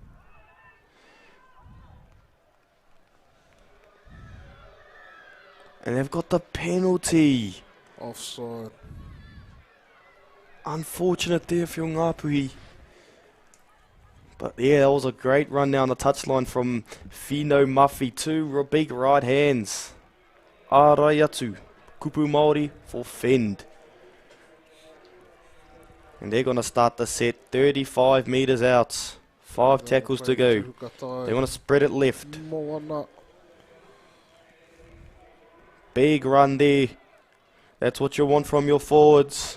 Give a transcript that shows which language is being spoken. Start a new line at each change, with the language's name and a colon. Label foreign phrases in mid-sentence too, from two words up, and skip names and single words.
English: And they've got the penalty. Offside. Unfortunate there for Ngāpuhi. But yeah, that was a great run down the touchline from Finau Muffy. Two big right hands.
Māori: Ārai atu. Kupu Māori
English: for fend. And they're going to start the set 35 metres out. 5 tackles to go. They want to spread it left. Big run there. That's what you want from your forwards.